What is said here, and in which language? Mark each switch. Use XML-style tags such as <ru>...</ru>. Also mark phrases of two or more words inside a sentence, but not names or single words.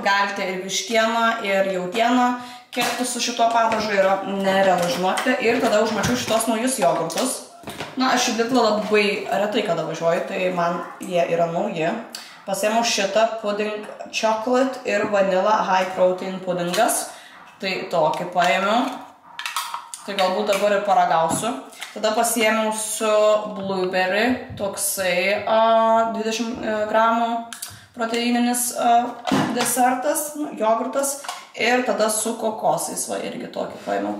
<lt>Galite ir vištieną, ir jautieną kepti su šituo padažu, yra nerealu žinoti. Ir tada užmačiau šitos naujus jogurtus. Na, aš į Lidlą labai retai kada važiuoju, tai man jie yra nauji. Pasiėmiau šitą</lt> <en>pudding chocolate</en> <lt>ir</lt> <en>vanilla high protein</en> <lt>puddingas. Tai tokį paėmiau. Tai galbūt dabar ir paragausiu. Tada pasiėmiau su blueberry, toksai 20 gramų proteininis desertas, jogurtas. Ir tada su kokosais, va, irgi tokį paėmiau.</lt>